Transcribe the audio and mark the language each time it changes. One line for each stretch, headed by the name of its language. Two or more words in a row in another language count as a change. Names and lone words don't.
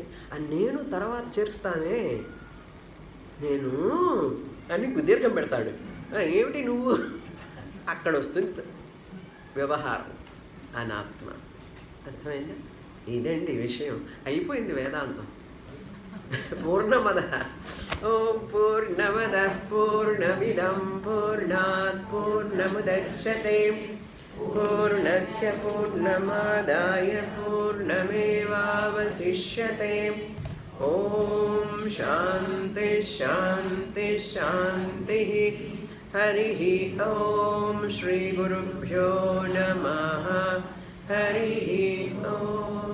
Telugu: ఆ నేను తర్వాత చేరుస్తానే, నేను అని దీర్ఘం పెడతాడు. ఏమిటి నువ్వు? అక్కడ వస్తుంది వ్యవహారం, అనాత్మ. అర్థమైందా? ఇదండి విషయం. అయిపోయింది వేదాంతం.
Sanskrit: పూర్ణమద ఓం పూర్ణమద పూర్ణమిదం పూర్ణాత్ పూర్ణముదచ్యతే పూర్ణస్య పూర్ణమాదాయ పూర్ణమేవావశిష్యతే. ఓం శాంతి శాంతి శాంతి. హరి ఓం శ్రీ గురుభ్యో నమః. హరి ఓం.